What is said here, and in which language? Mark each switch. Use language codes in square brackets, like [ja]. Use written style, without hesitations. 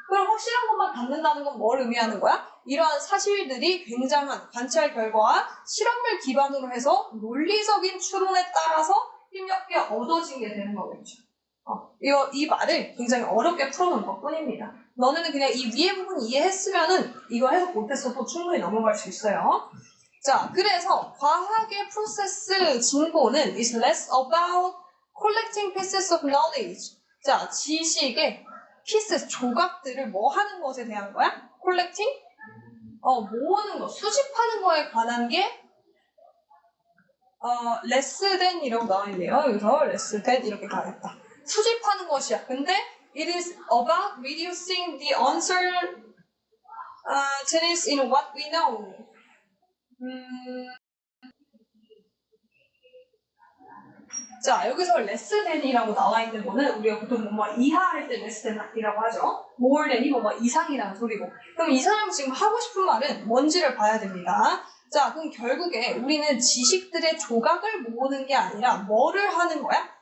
[ko] 그럼 확실한 것만 담는다는 건 뭘 의미하는 거야? 이러한 사실들이 굉장한 관찰 결과와 실험을 기반으로 해서 논리적인 추론에 따라서 힘겹게 얻어진 게 되는 거겠죠. 이 말을 굉장히 어렵게 풀어놓은 것 뿐입니다. 너네는 그냥 이 위에 부분 이해했으면은 이거 해석 못했어도 충분히 넘어갈 수 있어요. [en] 자, [ko] 그래서 과학의 프로세스 진보는 [en] is less about collecting pieces of knowledge. [ko] 자, 지식의 pieces, 조각들을 뭐 하는 것에 대한 거야? collecting? 모으는 거, 수집하는 거에 관한 게 less than 이라고 나와 있네요. 여기서 less than 이렇게 가겠다. 수집하는 것이야. [en] 근데 it is about reducing the uncertainties in what we know. [ko] 자, 여기서 less than이라고 나와 있는 거는 우리가 보통 뭐 이하할 때 less than이라고 하죠. more than이 뭐 이상이라는 소리고. 그럼 이 사람이 지금 하고 싶은 말은 뭔지를 봐야 됩니다. 자, 그럼 결국에 우리는 지식들의 조각을 모으는 게 아니라 뭐를 하는 거야?